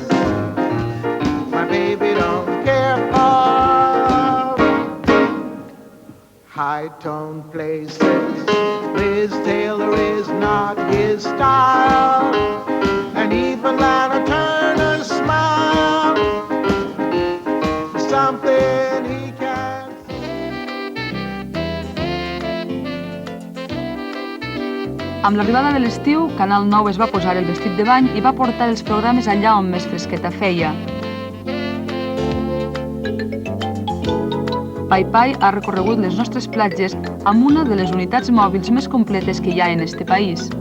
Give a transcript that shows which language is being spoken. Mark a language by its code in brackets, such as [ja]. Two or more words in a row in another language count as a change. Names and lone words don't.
[en] My baby don't care for high-tone places. Liz Taylor is not his style, and even Lana Turner's smile is something he can't. [ca] Amb l'arribada de l'estiu, Canal 9 es va posar el vestit de bany i va portar els programes allà on més fresqueta feia. Pai Pai ha recorregut les nostres platges amb una de les unitats mòbils més completes que hi ha en este país.